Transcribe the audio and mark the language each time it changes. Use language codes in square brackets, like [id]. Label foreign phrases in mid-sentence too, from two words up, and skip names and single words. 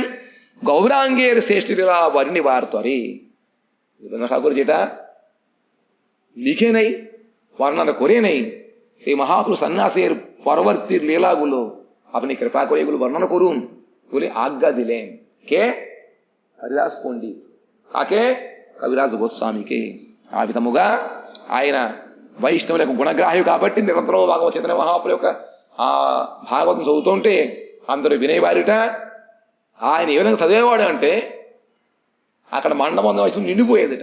[bn] গৌরাঙ্গের শ্রেষ্ঠ লীলা বর্ণিবার তরে। ঠাকুর যেটা লিখে নেই, বর্ণনা করে নেই, সেই মহাপুরুষ সন্ন্যাসের পরবর্তী লীলাগুলো আপনি কৃপা করে এগুলো বর্ণনা করুন বলে আজ্ঞা দিলেন। কে? [te] హరిదాస్ పండిత్. కాకే కవిరాజు గోస్వామికి. ఆ విధముగా ఆయన వైష్ణవులకు గుణగ్రాహి కాబట్టి నిరంతరం భాగవత చైతన్య మహాప్రభు యొక్క ఆ భాగవతం చదువుతుంటే అందరూ వినేవారిట. ఆయన ఏ విధంగా చదివేవాడు అంటే అక్కడ మండపం వయసు నిండిపోయేదిట.